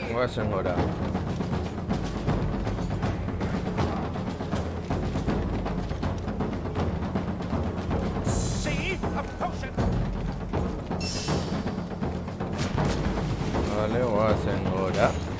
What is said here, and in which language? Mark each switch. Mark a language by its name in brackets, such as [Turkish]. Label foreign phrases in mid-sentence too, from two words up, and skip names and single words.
[Basque] Guazen gora. [English] See? A potion! [Basque] Vale, guazen gora.